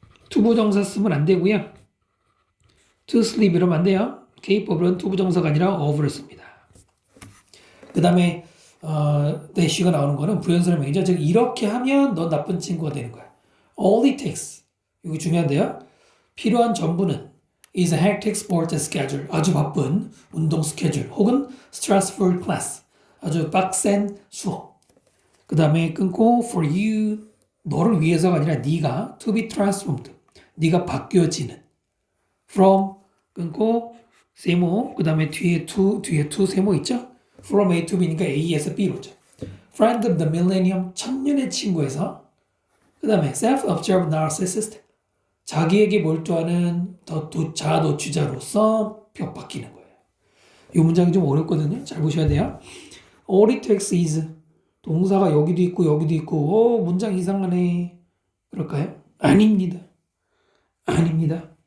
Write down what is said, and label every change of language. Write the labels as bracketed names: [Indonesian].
[Korean] 투부정사 쓰면 안 되고요. [English] to sleep [Korean] 이러면 안 돼요. capable은 투부정사가 아니라 of를 씁니다. 그 다음에 dash가 나오는 거는 부연설명이죠. 즉 이렇게 하면 넌 나쁜 친구가 되는 거야. [English] All it takes. [Korean] 이거 중요한데요. 필요한 전부는 [English] is a hectic sport schedule. [Korean] 아주 바쁜 운동 스케줄 혹은 [English] stressful class. [Korean] 아주 빡센 수업. 그 다음에 끊고 [English] for you. [Korean] 너를 위해서가 아니라 네가 [English] to be transformed. [Korean] 네가 바뀌어지는. from 끊고 세모. 그 다음에 뒤에 to 세모 있죠? from A to B니까 A에서 B로죠. [English] friend of the millennium. [Korean] 천년의 친구에서. 그 다음에 [English] self-observed narcissist. [Korean] 자기에게 몰두하는 자아도취자로서 바뀌는 거예요. 이 문장이 좀 어렵거든요. 잘 보셔야 돼요. [English] All it takes is [Korean] 동사가 여기도 있고 여기도 있고 문장 이상하네. 그럴까요? 아닙니다. 아닙니다.